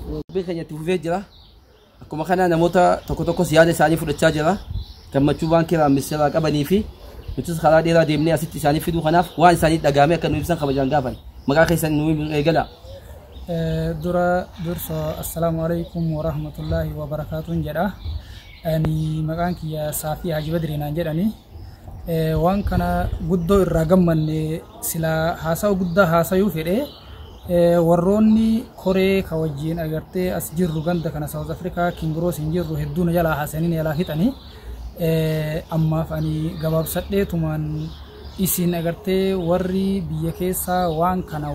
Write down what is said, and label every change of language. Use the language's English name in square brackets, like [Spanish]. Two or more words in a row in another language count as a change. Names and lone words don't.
[Oromo] Dubbiin keenya itti fufee jira. Akkuma kana namoota tokko tokkos yaada isaanii fudhachaa jira. Gammachuu baankii Raammis irraa qabanii fi nutis karaa dheeraa deemnee asitti isaanii fiduu kanaaf waan isaanii dhagaamee akka nu ibsan kabajaan gaafan. Maqaa keessan nu eegala. Durso [Arabic] السلام عليكم ورحمة الله وبركاته [Oromo] jedha. Ani maqaan kiyya Saafii Haji Badriinaan jedhani. Waan kana guddoo irraa gammanne sila haasa'u guddaa haasayuu fedhe. Warroonni koree ka wajjin agartee as jirru ganda kana South Africa Kingroos hin jirru hedduun jalaa haasaniin jalaa fixanii ammaaf ani gabaabsadheetumaan isin agartee warri biyya keessaa waan kana